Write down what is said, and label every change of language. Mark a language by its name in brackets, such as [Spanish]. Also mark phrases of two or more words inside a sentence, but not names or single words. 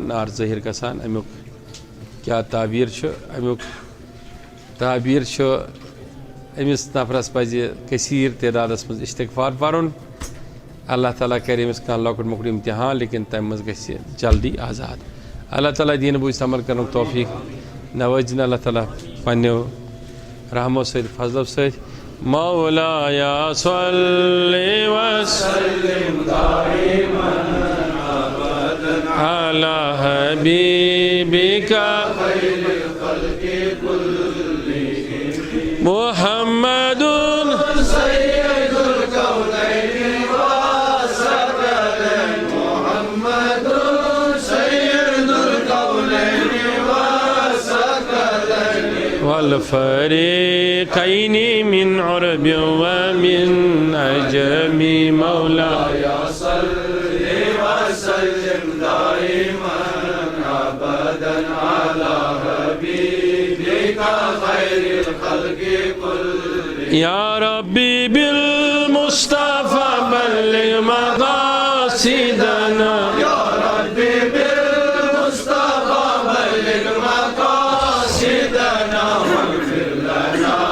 [Kashmiri] نار ظٲہِر گژھان اَمیُک کیٛاہ تعبیٖر چھُ اَمیُک تعبیٖر چھُ أمِس نفرَس پَزِ کثیٖر تعدادَس منٛز اِستِغفار پَرُن اللہ تعالیٰ کَرِ أمِس کانٛہہ لۄکُٹ مۄکُٹ اِمتِحان لیکِن تَمہِ منٛز گژھِ جلدی آزاد اللہ تعالیٰ دیٖنہٕ بوٗزِتھ عمل کَرنُک توفیٖق نوٲزِن اللہ تعالیٰ پنٛنیو رحمو سۭتۍ فضلو سۭتۍ [Arabic] مولایا صلی وسلم دائما ابدا علی حبیبک خیر الخلق کلہم محمد سید الکونین والثقلین محمد سید الکونین والثقلین والفریقین من عرب ومن عجم مولاي صل وسلم دائما ابدا على حبيبك خير الخلق كلهم يا ربي بالمصطفى بلغ مقاصدنا يا ربي بالمصطفى بلغ مقاصدنا واغفر لنا